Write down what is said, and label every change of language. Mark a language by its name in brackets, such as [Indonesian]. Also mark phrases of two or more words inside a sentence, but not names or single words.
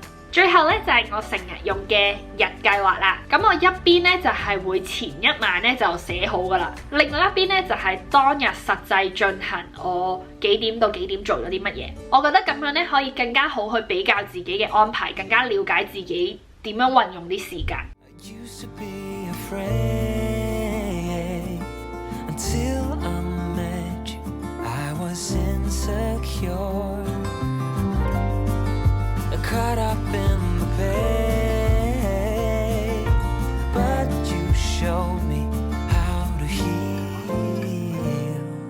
[Cantonese] 最後咧就係我成日用嘅日計劃啦。咁我一邊咧就係會前一晚咧就寫好噶啦，另外一邊咧就係當日實際進行我幾點到幾點做咗啲乜嘢。我覺得咁樣咧可以更加好去比較自己嘅安排，更加了解自己點樣運用啲時間。 [English] Used to be afraid until I met you. I was insecure, caught up in the pain, but you showed me how to heal.